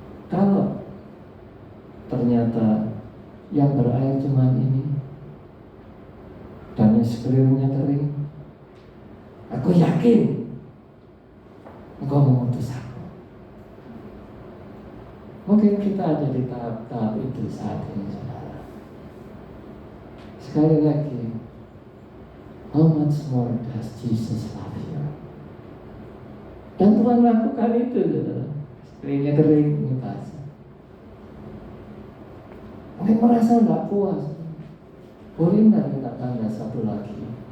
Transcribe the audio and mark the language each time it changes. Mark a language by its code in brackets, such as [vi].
[id] Kalau ternyata yang berair cuma ini dan yang sekelilingnya kering, aku yakin Engkau mengutus aku. Mungkin kita ada di tahap-tahap itu saat ini, saudara. Sekali lagi, [en] how much more does Jesus love you? [id] Dan Tuhan lakukan itu, saudara. Sekelilingnya kering, ini basah. Mungkin merasa tidak puas. Boleh tidak minta tanda satu lagi?